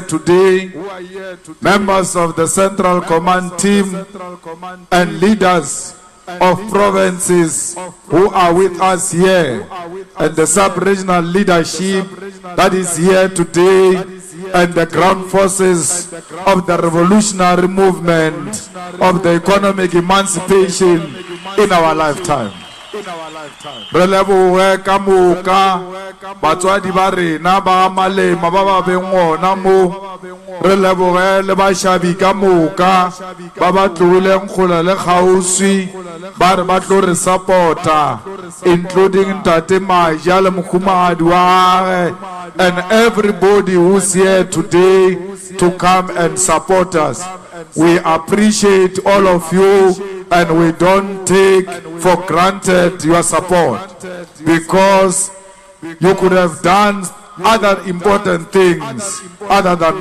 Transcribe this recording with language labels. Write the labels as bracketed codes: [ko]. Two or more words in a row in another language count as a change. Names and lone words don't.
[en] today, members of the central command team, and leaders of provinces who are with us here, and the sub-regional leadership that is here today, and the ground forces of the revolutionary movement of the economic emancipation in our lifetime. [nso] Re lebohe ka moka batswadi ba rena ba Malema ba ba beng gona mo. Re lebohe le bashabi ka moka ba ba tloleng kgola le kgauswi ba re ba tlo re supporta, including Ntate Maja le mokhumahadi wa gagwe, [en] and everybody who's here today to come and support us. We appreciate all of you, and we don't take for granted your support, because you could have done other important things other than